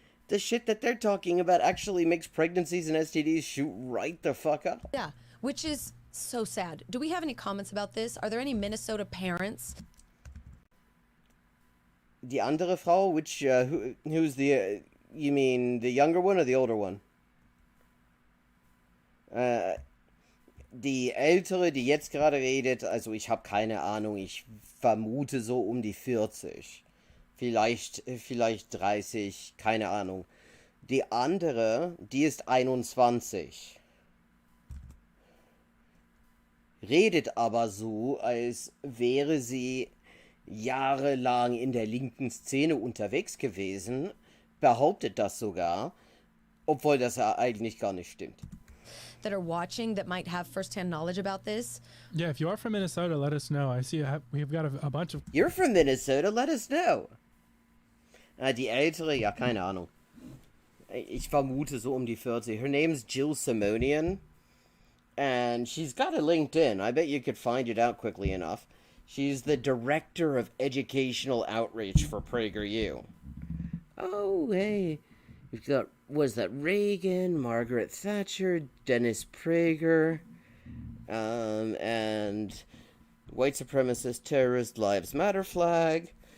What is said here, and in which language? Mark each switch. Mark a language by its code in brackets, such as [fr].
[en] The shit that they're talking about actually makes pregnancies and STDs shoot right the fuck up. Yeah, which is so sad. Do we have any comments about this? Are there any Minnesota parents? [de] Die andere Frau, [en] which, who's the, you mean the younger one or the older one? [de] Die ältere, die jetzt gerade redet, also ich habe keine Ahnung, ich vermute so um die 40. Vielleicht 30, keine Ahnung. Die andere, die ist 21. Redet aber so, als wäre sie jahrelang in der linken Szene unterwegs gewesen, behauptet das sogar, obwohl das eigentlich gar nicht stimmt. [en] That are watching that might have firsthand knowledge about this? Yeah, if you are from Minnesota, let us know. I see we've got a bunch of... You're from Minnesota, let us know. [de] Die ältere, ja, keine Ahnung. Ich vermute so um die 40. [en] Her name's Jill Simonian, and she's got a LinkedIn. I bet you could find it out quickly enough. She's the Director of Educational Outreach for PragerU. Oh, hey. We've got, was that Reagan, Margaret Thatcher, Dennis Prager, and white supremacist terrorist Lives Matter flag.